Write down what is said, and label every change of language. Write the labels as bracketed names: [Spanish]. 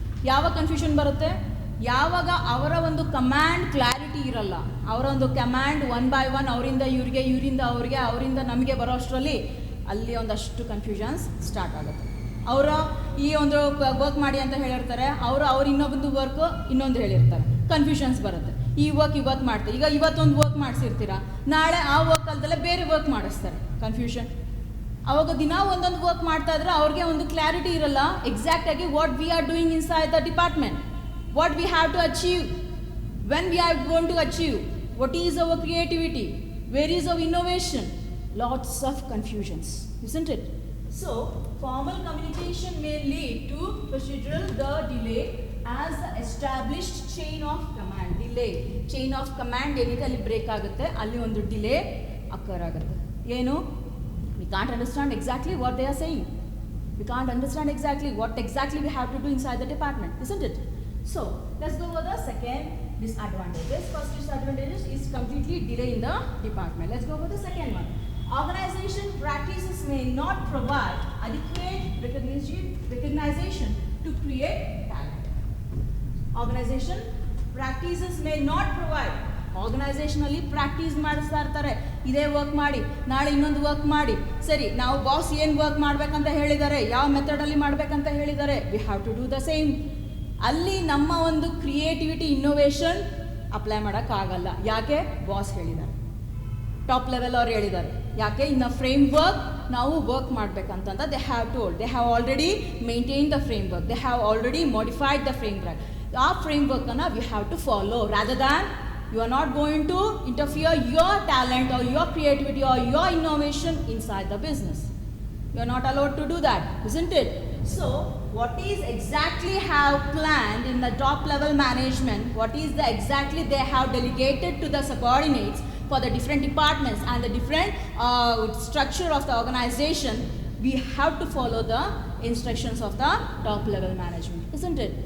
[Kannada] ಯಾವಾಗ ಕನ್ಫ್ಯೂಷನ್ ಬರುತ್ತೆ, ಯಾವಾಗ ಅವರ ಒಂದು ಕಮ್ಯಾಂಡ್ ಕ್ಲಾರಿಟಿ ಇರಲ್ಲ, ಅವರ ಒಂದು ಕಮ್ಯಾಂಡ್ ಒನ್ ಬೈ ಒನ್ ಅವರಿಂದ ಇವರಿಗೆ, ಇವರಿಂದ ಅವರಿಗೆ, ಅವರಿಂದ ನಮಗೆ ಬರೋ ಅಷ್ಟರಲ್ಲಿ ಅಲ್ಲಿ ಒಂದಷ್ಟು ಕನ್ಫ್ಯೂಷನ್ಸ್ ಸ್ಟಾರ್ಟ್ ಆಗುತ್ತೆ. ಅವರ ಈ ಒಂದು ವರ್ಕ್ ಮಾಡಿ ಅಂತ ಹೇಳಿರ್ತಾರೆ, ಅವ್ರು ಇನ್ನೊಂದು ವರ್ಕ್ ಇನ್ನೊಂದು ಹೇಳಿರ್ತಾರೆ, ಕನ್ಫ್ಯೂಷನ್ಸ್ ಬರುತ್ತೆ. ಈ ವರ್ಕ್ ಇವತ್ತು ಮಾಡ್ತಾರೆ, ಈಗ ಇವತ್ತೊಂದು ವರ್ಕ್ ಮಾಡಿಸಿರ್ತೀರ, ನಾಳೆ ಆ ವರ್ಕ್ ಅಲ್ದಲ್ಲೇ ಬೇರೆ ವರ್ಕ್ ಮಾಡಿಸ್ತಾರೆ, ಕನ್ಫ್ಯೂಷನ್. ಅವಾಗ ದಿನ ಒಂದೊಂದು ವರ್ಕ್ ಮಾಡ್ತಾ ಇದ್ರೆ ಅವ್ರಿಗೆ ಒಂದು ಕ್ಲಾರಿಟಿ ಇರಲ್ಲ [English] ಎಕ್ಸಾಕ್ಟಾಗಿ what we are doing inside the department, what we have to achieve, when we are going to achieve, what is our creativity, where is our innovation, lots of confusions, isn't it? So formal communication may lead to procedural delay as the established chain of command. [Kannada] Delay chain of command ಏನಿದೆ ಅಲ್ಲಿ break ಆಗುತ್ತೆ, ಅಲ್ಲಿ ಒಂದು delay ಅಕ್ಕರ್ ಆಗುತ್ತೆ. [English] ಏನು, we can't understand exactly what they are saying, we can't understand exactly what exactly we have to do inside the department, isn't it? So let's go over the second disadvantages. First disadvantages is completely delay in the department. Let's go over the second one. Organization practices may not provide adequate recognition to create talent. Organization practices may not provide [Kannada] ಆರ್ಗನೈಸೇಷನಲ್ಲಿ practice ಮಾಡಿಸ್ತಾ ಇರ್ತಾರೆ. ಇದೇ work ಮಾಡಿ, ನಾಳೆ ಇನ್ನೊಂದು work ಮಾಡಿ. ಸರಿ, ನಾವು boss ಏನು ವರ್ಕ್ ಮಾಡಬೇಕಂತ ಹೇಳಿದ್ದಾರೆ, ಯಾವ ಮೆಥಡಲ್ಲಿ ಮಾಡಬೇಕಂತ ಹೇಳಿದ್ದಾರೆ, [English] We have to do the same. [Kannada] ಅಲ್ಲಿ ನಮ್ಮ ಒಂದು ಕ್ರಿಯೇಟಿವಿಟಿ, ಇನ್ನೋವೇಷನ್ ಅಪ್ಲೈ ಮಾಡೋಕ್ಕಾಗಲ್ಲ. ಯಾಕೆ? ಬಾಸ್ ಹೇಳಿದ್ದಾರೆ, ಟಾಪ್ ಲೆವೆಲ್ ಅವ್ರು ಹೇಳಿದ್ದಾರೆ. ಯಾಕೆ? ಇನ್ನು ಫ್ರೇಮ್ ವರ್ಕ್ ನಾವು work ಮಾಡಬೇಕಂತಂದ [English] They have told, they have already maintain the framework, they have already modified the framework. [Kannada] ಆ frame ವರ್ಕನ್ನು [English] We have to follow rather than you are not going to interfere your talent or your creativity or your innovation inside the business. You are not allowed to do that, isn't it? So what is exactly have planned in the top level management, what is the exactly they have delegated to the subordinates for the different departments and the different structure of the organization, we have to follow the instructions of the top level management, isn't it?